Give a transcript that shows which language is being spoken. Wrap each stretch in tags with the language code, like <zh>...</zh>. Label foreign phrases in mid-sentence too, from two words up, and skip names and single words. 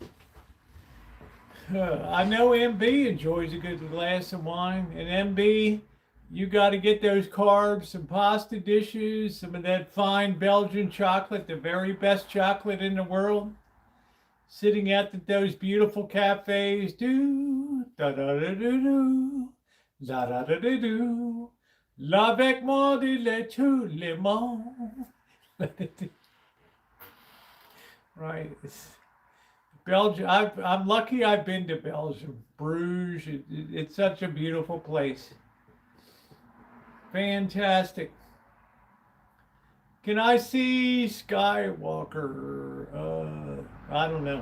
<en>I know MB enjoys a good glass of wine. And MB, you got to get those carbs, some pasta dishes, some of that fine Belgian chocolate, the very best chocolate in the world. Sitting at those beautiful cafes, do da da da da do, da da da da do,</en> <fr>l'avec moi de le tout le monde.</fr> <en>Right, Belgium. I'm lucky. I've been to Belgium, Bruges. It's such a beautiful place. Fantastic. Can I see Skywalker? I don't know.</en>